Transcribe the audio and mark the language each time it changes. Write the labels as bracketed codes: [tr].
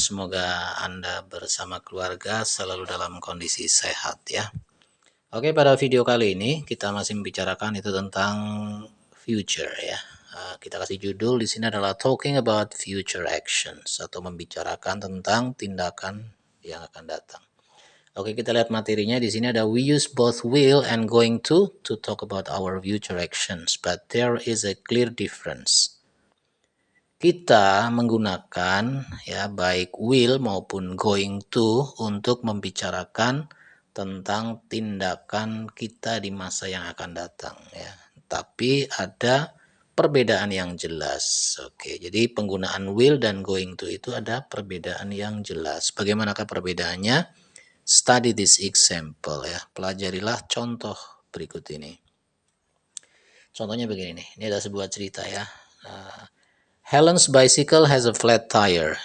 [id] Semoga Anda bersama keluarga selalu dalam kondisi sehat ya. Oke, pada video kali ini kita masih membicarakan itu tentang future ya. Kita kasih judul di sini adalah [en] Talking About Future Actions [id] atau membicarakan tentang tindakan yang akan datang. Oke, kita lihat materinya. Di sini ada [en] we use both will and going to talk about our future actions, but there is a clear difference. [id] Kita menggunakan ya baik will maupun going to untuk membicarakan tentang tindakan kita di masa yang akan datang ya. Tapi ada perbedaan yang jelas. Oke, jadi penggunaan will dan going to itu ada perbedaan yang jelas. Bagaimanakah perbedaannya? [en] Study this example [id] ya. Pelajarilah contoh berikut ini. Contohnya begini nih. Ini ada sebuah cerita ya. [en] Helen's bicycle has a flat tire.